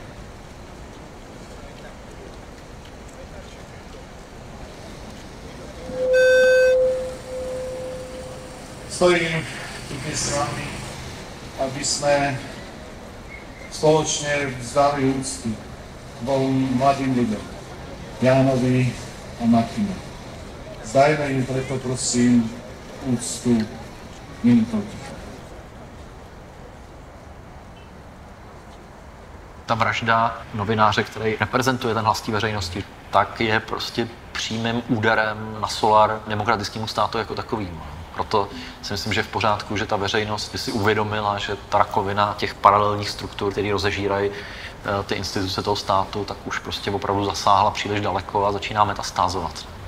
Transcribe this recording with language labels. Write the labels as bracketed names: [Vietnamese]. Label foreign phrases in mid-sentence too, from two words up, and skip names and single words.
[Slovak] Stojím tu dnes s vami, aby sme spoločne vzdali úctu dvom mladým ľuďom, Jánovi a Martine. Vzdajme im preto, prosím, úctu minutou ticha. [Czech] Ta vražda novináře, který reprezentuje ten hlas té veřejnosti, tak je prostě přímým úderem na solar demokratickému státu jako takovým. Proto si myslím, že je v pořádku, že ta veřejnost by si uvědomila, že ta rakovina těch paralelních struktur, které rozežírají ty instituce toho státu, tak už prostě opravdu zasáhla příliš daleko a začíná metastázovat.